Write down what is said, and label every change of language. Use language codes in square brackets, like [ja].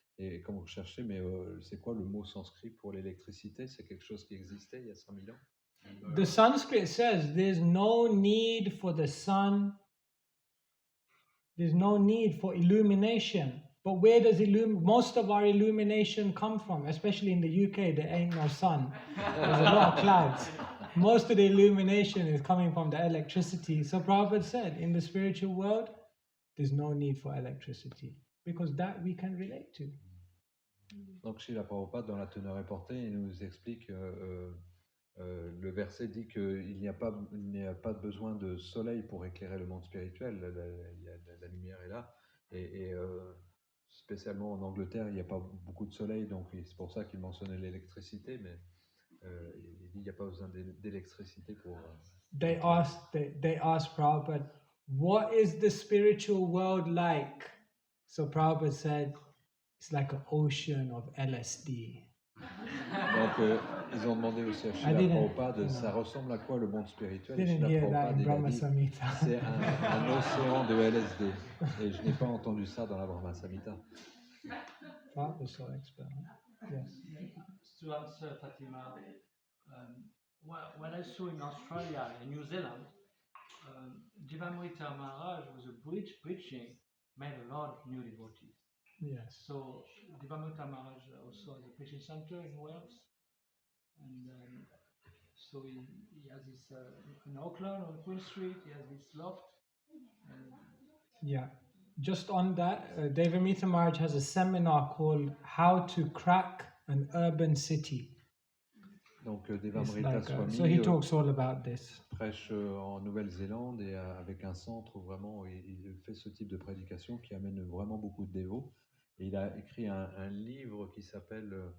[fr] Et comme vous cherchez, mais c'est quoi le mot sanskrit pour l'électricité? C'est quelque chose qui existait il y a 5000 ans? [en] The Sanskrit says there's no need for the sun, there's no need for illumination. But where does most of our illumination come from? Especially in the UK, there ain't no sun. There's a lot of clouds. Most of the illumination is coming from the electricity. So Prabhupada said, in the spiritual world, there's no need for electricity. Because that we can relate to. [fr] Donc Srila Prabhupada, dans la teneur et portée, il nous explique, le verset dit qu'il n'y a pas besoin de soleil pour éclairer le monde spirituel, la lumière est là, et spécialement en Angleterre, il n'y a pas beaucoup de soleil, donc c'est pour ça qu'il mentionnait l'électricité, mais il dit qu'il n'y a pas besoin d'électricité pour... [en] They asked Prabhupada, what is the spiritual world like? So Prabhupada said, it's like an ocean of LSD. [fr] Donc, ils ont demandé aussi à Srila Prabhupada, ça ressemble à quoi le monde spirituel? [en] Didn't hear that in Brahma Samhita. [fr] C'est un océan de LSD. Et je n'ai pas entendu ça dans la Brahma Samhita. [en] Prabhupada is so expert. Yes. To answer Fatima, when I saw in Australia and New Zealand, Jivamrita Maharaj was a preaching, made a lot of new devotees. Yes. So Jivamrita Maharaj also has a preaching center in Wales, and so he has this in Auckland on Queen Street. He has this loft. Yeah. Just on that, Devamrita Maharaj has a seminar called "How to Crack an Urban City." [fr] Donc Devamrita Swami [en] so he talks all about this. [fr] Prêche en Nouvelle-Zélande et avec un centre où vraiment il fait ce type de prédication qui amène vraiment beaucoup de dévots. Et il a écrit un livre qui s'appelle